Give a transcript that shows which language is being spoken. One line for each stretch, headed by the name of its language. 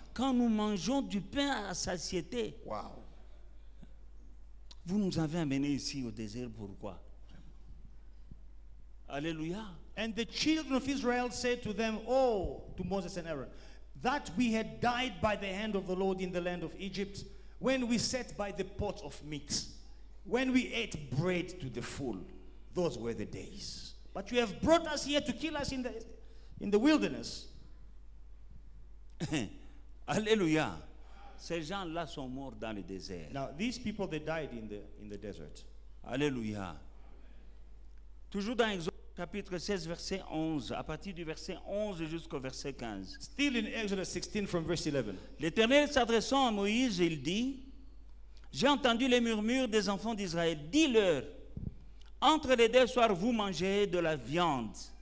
French: quand nous mangeons du pain à satiété? Wow. Vous nous avez amenés ici au désert, pourquoi? Alléluia.
English: And the children of Israel said to them, to Moses and Aaron, that we had died by the hand of the Lord in the land of Egypt, when we sat by the pot of meat, when we ate bread to the full. Those were the days. But you have brought us here to kill us in the wilderness. Alléluia.
French: Ces gens-là sont morts dans le désert.
English: Now, these people, they died in the desert. Alléluia.
French: Toujours dans Exode chapitre 16, verset 11, à partir du verset 11 jusqu'au verset 15.
English: Still in Exodus 16 from verse 11.
French: L'Éternel s'adressant à Moïse, il dit, j'ai entendu les murmures des enfants d'Israël. Dis-leur, entre les deux soirs, vous mangez de la viande.